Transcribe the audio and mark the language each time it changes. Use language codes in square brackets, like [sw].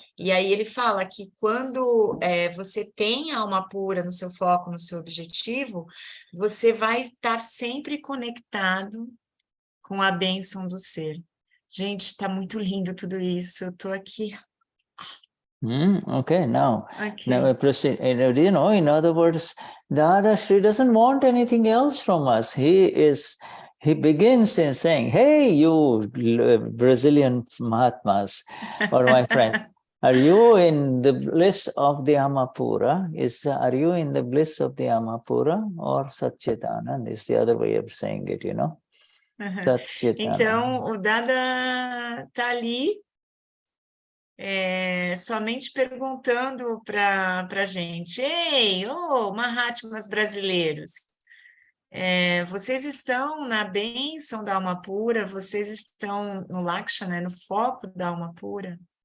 [pt] E aí ele fala que quando você tem a alma pura no seu foco, no seu objetivo, você vai estar sempre conectado com a bênção do ser. Gente, está muito lindo tudo isso. Eu estou aqui. [en] Okay, now Okay. we proceed. In other words, Dadashri doesn't want anything else from us. He begins in saying, hey, you Brazilian Mahatmas, or my friends, are you in the bliss of the Alma Pura? Are you in the bliss of the Alma Pura or Satchitananda? Is the other way of saying it, Satchitananda. [pt] Então, o Dada está ali somente perguntando para a gente, ei, Mahatmas brasileiros, vocês estão na bênção da alma pura, vocês estão no Lakshana, no foco da alma pura?